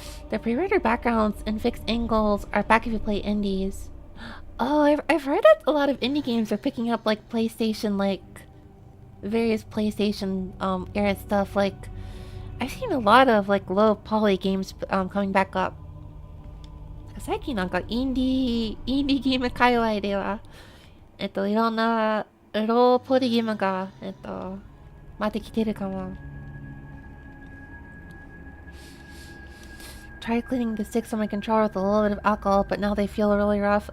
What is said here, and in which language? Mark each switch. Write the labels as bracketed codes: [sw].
[en] The pre-rendered backgrounds and fixed angles are back if you play indies. Oh, I've heard that a lot of indie games are picking up like PlayStation, like various PlayStation era stuff. Like I've seen a lot of like low poly games coming back up. [ja] 最近なんかインディーゲーム界隈では、いろんなローポリゲームが、また来てるかも。 [en] Try cleaning the sticks on my controller with a little bit of alcohol, but now they feel really rough.